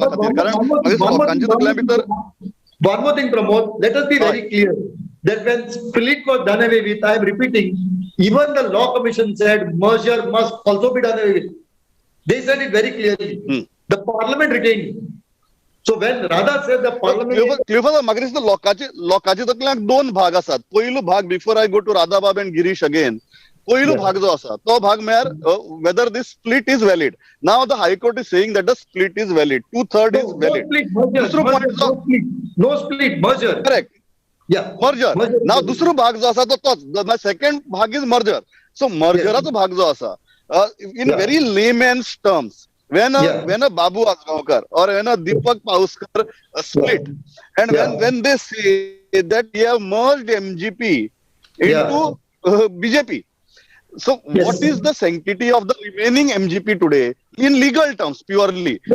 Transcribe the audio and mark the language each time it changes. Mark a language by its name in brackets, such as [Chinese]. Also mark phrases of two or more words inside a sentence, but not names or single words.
[English] One more thing, Pramod, let us be very clear that when split was done away with, I am repeating, even the law commission said merger must also be done away with. They said it very clearly. The parliament retained. So when Radha said the parliament, [Konkani] Cleophas, magris the lokaचे तकल्यांक दोन भाग आसात. पहिलो भाग, [English] before I go to Radha Bab and Girish again, [Konkani] पहिलो भाग जो आसा तो भाग म्हळ्यार [English] whether this split is valid. Now the High Court is saying that the split is valid. 2/3 is valid. No split, merger. Correct. Yeah, merger. Now [Konkani] दुसरो भाग जो आसा तो तोच. [English] The second भाग is merger. [Konkani] So mergeraचो भाग जो आसा, [English] in very layman's terms, when a Babu Asgaonkar or when a Deepak Pauskar split, and when they say that we have merged MGP into BJP, so what is the sanctity of the remaining MGP today in legal terms, purely?